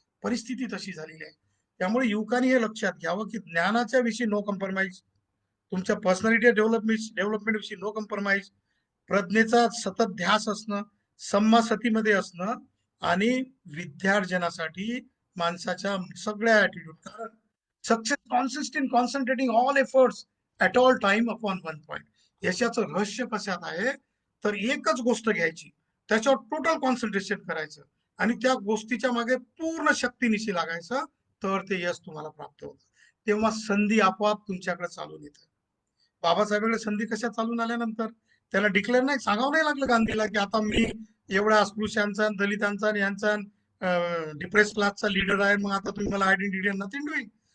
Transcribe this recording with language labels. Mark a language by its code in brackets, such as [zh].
[mr] परिस्थिती तशी झालेली आहे. त्यामुळे युवकांनी हे लक्षात घ्यावं की ज्ञानाच्या विषयी [en] no compromise, [mr] तुमच्या पर्सनॅलिटी डेव्हलपमेंट विषयी नो कम्प्रोमाइज, प्रज्ञेचा सतत ध्यास असणं, सम्मासतीमध्ये असणं आणि विद्यार्जनासाठी माणसाच्या सगळ्या ऍटिट्यूड. [en] कारण success consist in concentrating all efforts at all time upon one point. [mr] यशाचं रहस्य कशात आहे, तर एकच गोष्ट घ्यायची, त्याच्यावर टोटल कॉन्सन्ट्रेशन करायचं आणि त्या गोष्टीच्या मागे पूर्ण शक्तीनिशी लागायचं, तर ते यश तुम्हाला प्राप्त होतं. तेव्हा संधी आपोआप तुमच्याकडे चालून येते. बाबासाहेबांकडे संधी कशा चालून आल्यानंतर त्याला डिक्लेअर नाही, सांगावं नाही लागलं गांधीला की आता मी एवढ्या अस्पृश्यांचा, दलितांचा आणि यांचा डिप्रेस क्लासचा लीडर आहे, मग आता तुम्ही मला आयडेंटिटी [en] Nothing doing.